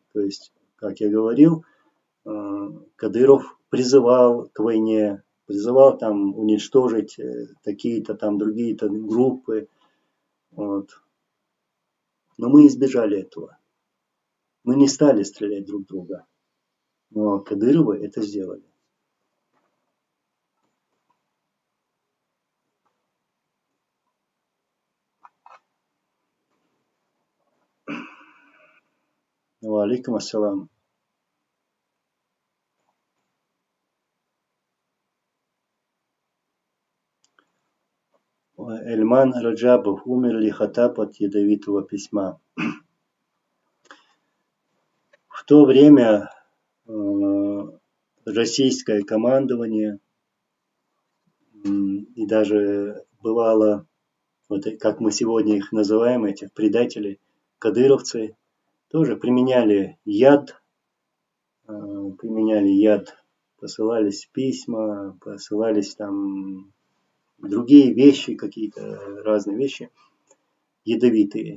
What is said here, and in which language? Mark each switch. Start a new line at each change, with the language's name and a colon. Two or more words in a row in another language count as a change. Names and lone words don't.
Russian: То есть, как я говорил, Кадыров призывал к войне, призывал там уничтожить такие-то там другие-то группы. Вот. Но мы избежали этого. Мы не стали стрелять друг в друга. Но Кадыровы это сделали.
Arabic: عليكم السلام.
Russian: Эльман Раджабов. Умер ли Хаттаб от ядовитого письма? В то время российское командование и даже бывало, вот как мы сегодня их называем, этих предателей, кадыровцы, тоже применяли яд, посылались письма, посылались там другие вещи, какие-то разные вещи ядовитые.